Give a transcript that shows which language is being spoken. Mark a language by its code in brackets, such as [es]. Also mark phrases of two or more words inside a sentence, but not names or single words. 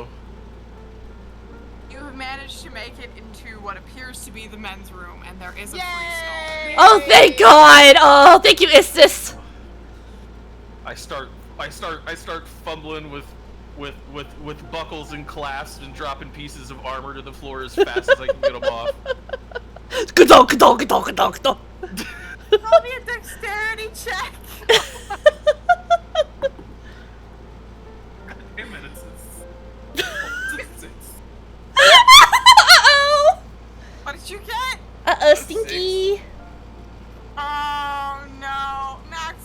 [en] You have managed to make it into what appears to be the men's room, and there is a free stall. Oh, thank God! Oh, thank you, Istis. I start fumbling with buckles and clasps and dropping pieces of armor to the floor as fast as I can get them off. Ka-donk, ka-donk, ka-donk, ka-donk, ka-donk. Roll me a dexterity check. Damn it, it's Uh-oh. What did you get? Uh-oh, stinky. Oh no, Max.